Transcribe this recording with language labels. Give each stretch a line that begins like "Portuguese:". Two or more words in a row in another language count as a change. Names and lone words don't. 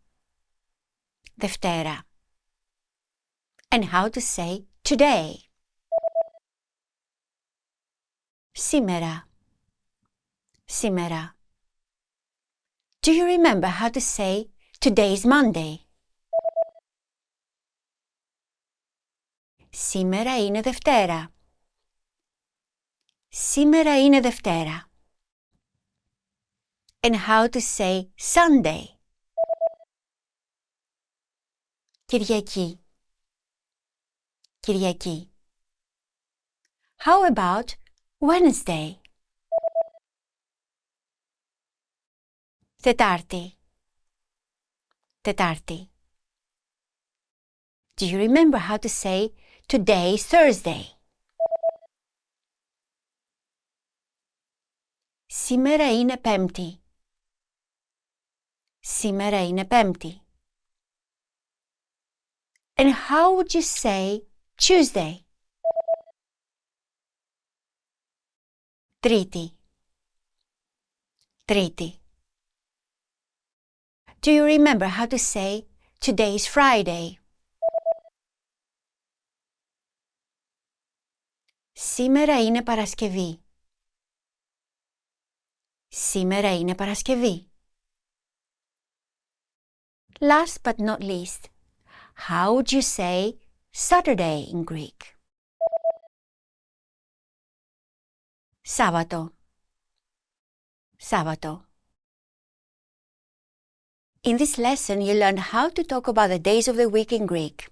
Greek: Δευτέρα.
English: And how to say today?
Greek: Σήμερα. Σήμερα.
English: Do you remember how to say today's Monday?
Greek: Σήμερα είναι Δευτέρα. Σήμερα είναι Δευτέρα.
English: And how to say Sunday?
Greek: Κυριακή. Κυριακή.
English: How about Wednesday?
Greek: Τετάρτη. Τετάρτη.
English: Do you remember how to say today's Thursday?
Greek: Σήμερα είναι Πέμπτη. Σήμερα είναι Πέμπτη.
English: And how would you say Tuesday?
Greek: Τρίτη. Τρίτη.
English: Do you remember how to say today's Friday?
Greek: Σήμερα είναι Παρασκευή. Σήμερα είναι Παρασκευή.
English: Last but not least, how would you say Saturday in Greek?
Greek: Σάββατο. Σάββατο.
English: In this lesson, you learned how to talk about the days of the week in Greek.